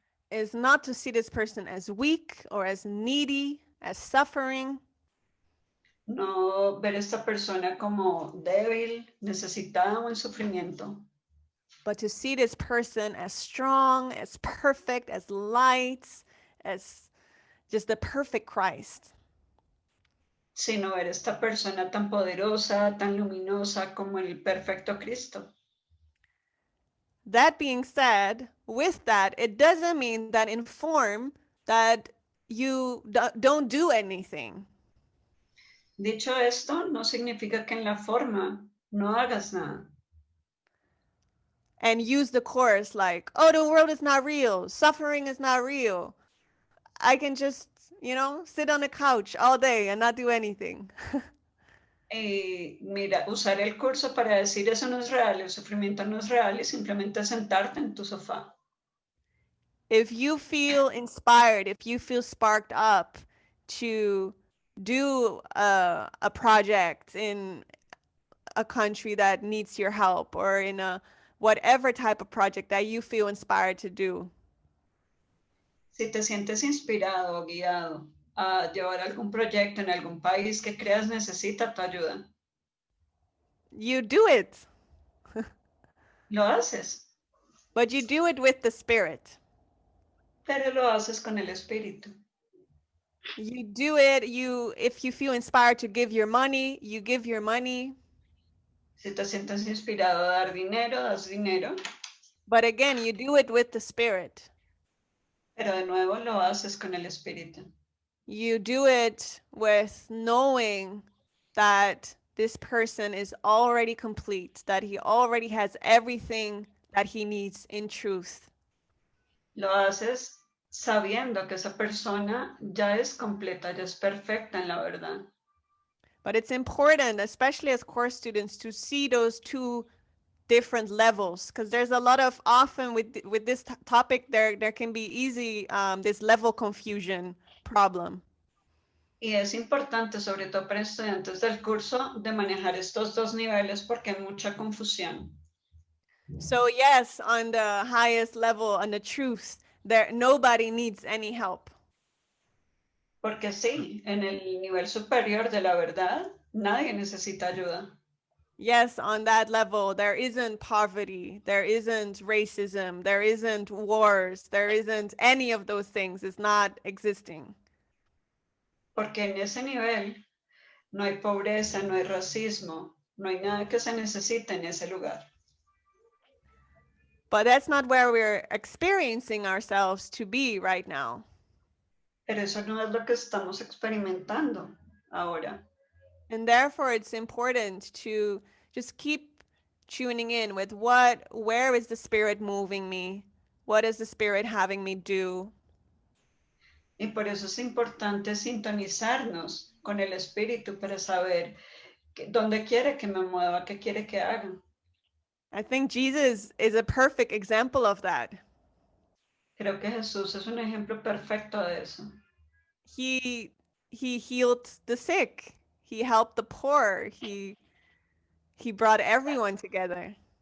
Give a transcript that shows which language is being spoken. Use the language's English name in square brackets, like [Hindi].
[English] Is not to see this person as weak or as needy, as suffering. [Spanish] No ver a esta persona como débil, necesitada o en sufrimiento, [English] But to see this person as strong, as perfect, as light, as just the perfect Christ. [Spanish] sino ver a esta persona tan poderosa, tan luminosa como el perfecto Cristo. [English] That being said, with that, it doesn't mean that in form that you don't do anything. [Spanish] Dicho esto, no significa que en la forma no hagas nada. [English] And use the Course like, oh, the world is not real, suffering is not real. I can just, sit on the couch all day and not do anything. [Spanish] Y mira, usar el curso para decir eso no es real, el sufrimiento no es real y simplemente sentarte en tu sofá. [English] If you feel inspired, if you feel sparked up to do a project in a country that needs your help, or in a whatever type of project that you feel inspired to do, [Spanish] Si te sientes inspirado o guiado a llevar algún proyecto en algún país que creas necesita tu ayuda, [English] you do it. [Spanish] lo haces, [English] But you do it with the Spirit. [Spanish] pero lo haces con el espíritu. [English] You do it, if you feel inspired to give your money, you give your money. [Spanish] Si te sientes inspirado a dar dinero, das dinero, [English] But again, you do it with the Spirit. [Spanish] pero de nuevo lo haces con el espíritu. [English] You do it with knowing that this person is already complete, that he already has everything that he needs in truth. [Spanish] Lo haces sabiendo que esa persona ya es completa, ya es perfecta en la verdad. [English] But it's important, especially as course students, to see those two different levels, because there's a lot of often with this topic there can be easy this level confusion problem. [Spanish] Y es importante, sobre todo para estudiantes del curso, de manejar estos dos niveles porque hay mucha confusión. [English] So yes, on the highest level, on the truth, there nobody needs any help. [Spanish] Porque sí, en el nivel superior de la verdad, nadie necesita ayuda. [English] Yes, on that level, there isn't poverty, there isn't racism, there isn't wars, there isn't any of those things. It's not existing. [Spanish] Porque en ese nivel no hay pobreza, no hay racismo, no hay nada que se necesite en ese lugar. [English] But that's not where we're experiencing ourselves to be right now. [Spanish] Pero eso no es lo que estamos experimentando ahora. [English] And therefore, it's important to just keep tuning in with where is the Spirit moving me? What is the Spirit having me do? [Spanish] Y por eso es importante sintonizarnos con el espíritu para saber dónde quiere que me mueva, qué quiere que haga. [English] I think Jesus is a perfect example of that. [Spanish] Creo que Jesús es un ejemplo perfecto de eso. [English] He healed the sick. He helped the poor. He brought everyone together.